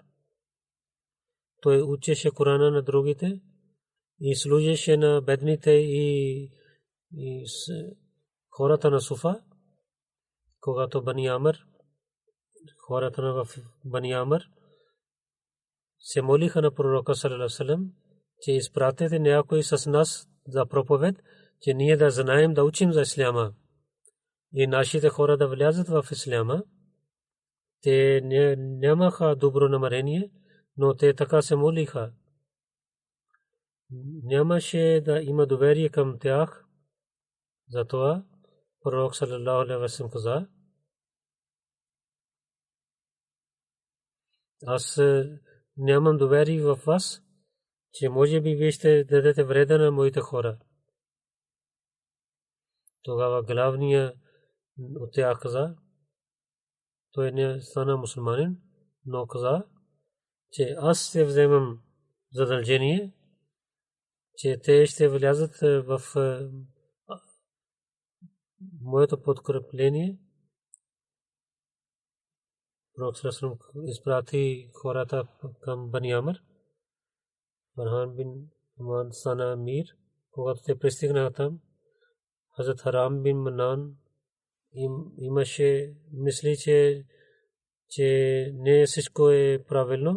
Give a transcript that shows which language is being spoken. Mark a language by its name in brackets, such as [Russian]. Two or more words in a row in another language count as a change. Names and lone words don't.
[Bulgarian] Той учеше Корана на другите и служеше на бедните и хората на Суфа. Когато Бани Амр, хората на Бани Амр се молиха на пророка [Arabic] صلى الله عليه وسلم, [Bulgarian] че изпратете някой с нас за проповед, че ние да знаем да учим за исляма и нашите хора да влязат в исляма. Те нямаха добро намерение, но те така се молиха. Нямаше да има доверие към тях. Затова пророк [Arabic] صلى الله عليه وسلم [Bulgarian] каза: аз нямам доверие в вас, че може би вие ще дадете вреда на моите хора. Тогава главният от тях каза, той не стана мусулманин, но каза, че аз ще вземам задължение, че те ще влязат в моето подкрепление. Пророк [Arabic] صلى الله عليه وسلم [Bulgarian] изпрати хората към Бани Амр. Фархан бин Аман стана мир. Когато те пристигнаха там, Хазрат Харам бин Манан имаше мисли, че не всичко е правилно.